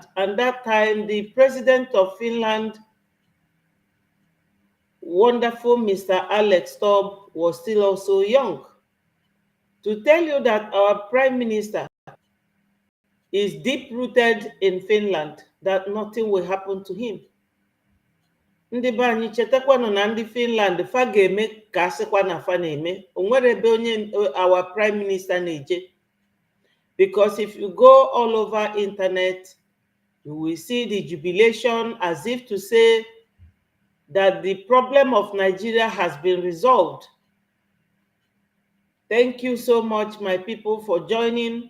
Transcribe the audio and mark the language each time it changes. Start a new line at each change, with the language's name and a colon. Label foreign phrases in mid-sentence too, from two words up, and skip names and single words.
English: And that time, the president of Finland, wonderful Mr. Alex Stubb, was still also young. To tell you that our prime minister is deep-rooted in Finland, that nothing will happen to him.
Igbo: Ndị be anyị chetakwanụ na ndị Finland fa ga-eme ka asịkwa na fa na-eme, o nwere ebe onye
English: our prime minister
Igbo: na-eje.
English: Because if you go all over internet, you will see the jubilation as if to say that the problem of Nigeria has been resolved. Thank you so much, my people, for joining.